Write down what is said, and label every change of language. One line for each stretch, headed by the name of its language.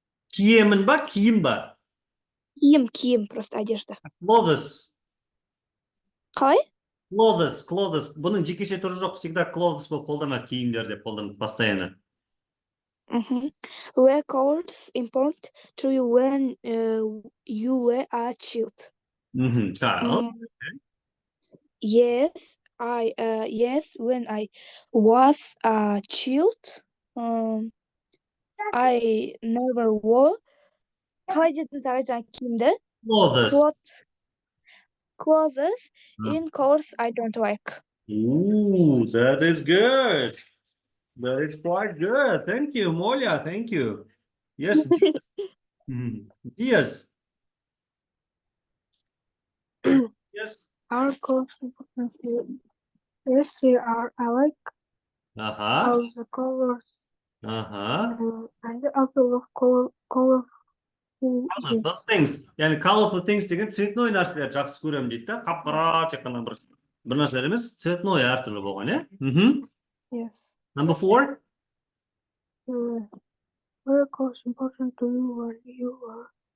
Kazakh: Киемін ба, киім ба? Киім,
Russian: просто одежда.
English: Clothes.
Kazakh: Қалай?
English: Clothes.
Kazakh: Бұның жекеше түрі жоқ, всегда clothes болып қолданады, киімдер деп қолданады постоянно.
English: Were colors important to you when you were a child? Child. Yes, when I was a child, I never wore.
Kazakh: Қалай дедің жаңа киімді?
English: Clothes in colors I don't like. Ooh, that is good. That is quite good. Thank you, Molia. Thank you. Yes. Yes. Yes. Are colors important to you? Yes, they are. I like all the colors. I also love colorful things.
Kazakh: Yani
English: colorful things
Kazakh: деген цветной нәрселер жақсы көремін дейді да. Қап-қара тек қана бір нәрселер емес, цветной әртүрлі болған, иә?
English: Yes. Number 4. Were colors important to you when you were?